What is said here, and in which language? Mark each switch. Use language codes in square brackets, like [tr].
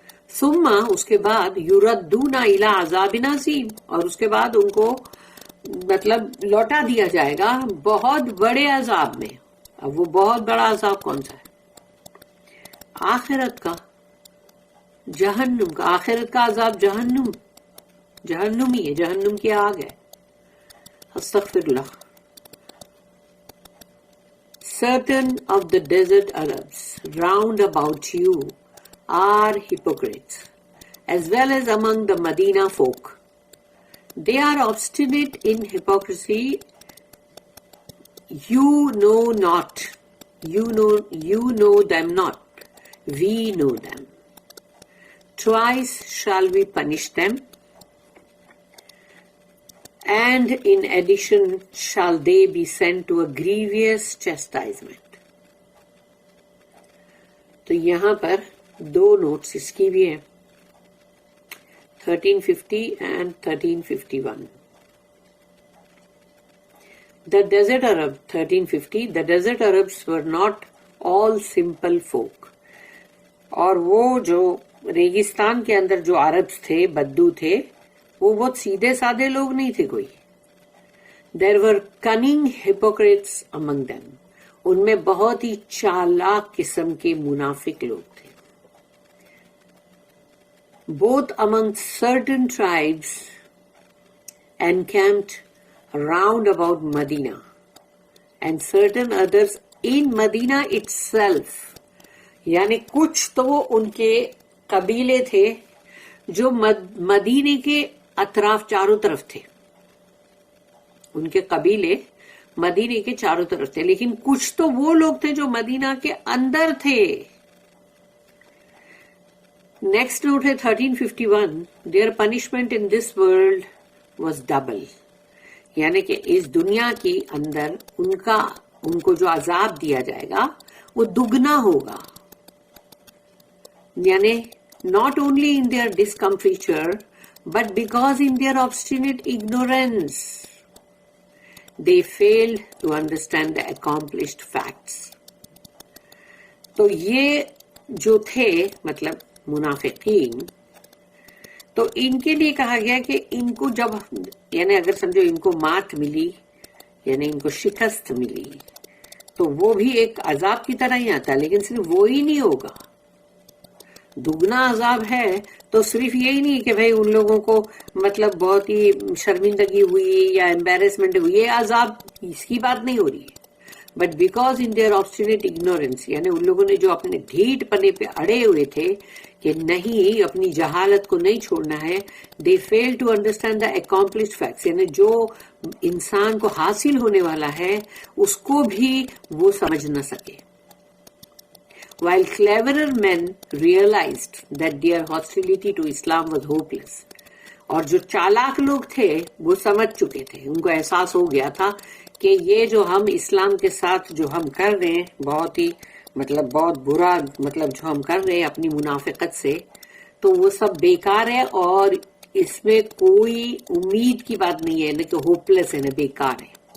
[ur] ثم، اس کے بعد [ar] یردون الی عذاب عظیم، [ur] اور اس کے بعد ان کو مطلب لوٹا دیا جائے گا بہت بڑے عذاب میں. اب وہ بہت بڑا عذاب کون سا ہے؟ آخرت کا، جہنم کا. آخرت کا عذاب جہنم، جہنم ہی ہے، جہنم کی آگ ہے. [ar] استغفر اللہ. [en] Certain of the desert Arabs round about you are hypocrites, as well as among the Medina folk. They are obstinate in hypocrisy. You know not. You know them not. We know them. Twice shall we punish them, and in addition shall they be sent to a grievous chastisement. [ur] تو یہاں پر 2 notice اس کی بھی ہیں، 1350 and 1351. [en] The desert Arab, 1350, the desert Arabs were not all simple folk. [ur] اور وہ جو ریگستان کے اندر جو عربs تھے، بدو تھے، وہ بہت سیدھے سادے لوگ نہیں تھے کوئی. [en] There were cunning hypocrites among them. [ur] ان میں بہت ہی چالاک قسم کے منافق لوگ تھے. [en] Both among certain tribes encamped round about Medina and certain others in Medina itself. [ur] یعنی کچھ تو ان کے قبیلے تھے جو مدینے کے اطراف چاروں طرف تھے. ان کے قبیلے مدینے کے چاروں طرف تھے، لیکن کچھ تو وہ لوگ تھے جو مدینہ کے اندر تھے. نیکسٹ نوٹ ہے 1351. [en] Their punishment in this world was double. [ur] یعنی کہ اس دنیا کے اندر ان کو جو عذاب دیا جائے گا وہ دگنا ہوگا. [en] یعنی not only in their discomfiture, but because in their obstinate ignorance, they failed to understand the accomplished facts. [ur] تو یہ جو تھے مطلب منافقین، تو ان کے لیے کہا گیا کہ ان کو جب یعنی اگر سمجھو ان کو مات ملی، یعنی ان کو شکست ملی، تو وہ بھی ایک عذاب کی طرح ہی آتا ہے، لیکن صرف وہی نہیں ہوگا. دگنا عذاب ہے تو صرف یہی نہیں کہ بھئی ان لوگوں کو مطلب بہت ہی شرمندگی ہوئی یا امبیرسمنٹ ہوئی، یہ عذاب اس کی بات نہیں ہو رہی ہے. [en] but because in their obstinate ignorance, [ur] یعنی ان لوگوں نے جو اپنے ڈھیٹ پنے پہ اڑے ہوئے تھے کہ نہیں اپنی جہالت کو نہیں چھوڑنا ہے، [en] they fail to understand the accomplished facts, [ur] یعنی جو انسان کو حاصل ہونے والا ہے اس کو بھی وہ سمجھ نہ سکے. [en] While cleverer men realized that their hostility to Islam was hopeless. [ur] اور جو چالاک لوگ تھے وہ سمجھ چکے تھے، ان کو احساس ہو گیا تھا کہ یہ جو ہم اسلام کے ساتھ جو ہم کر رہے ہیں بہت ہی مطلب بہت برا مطلب جو ہم کر رہے ہیں اپنی منافقت سے، تو وہ سب بیکار ہے اور اس میں کوئی امید کی بات نہیں ہے، نہ کہ ہوپلیس ہے، نہ بیکار ہے.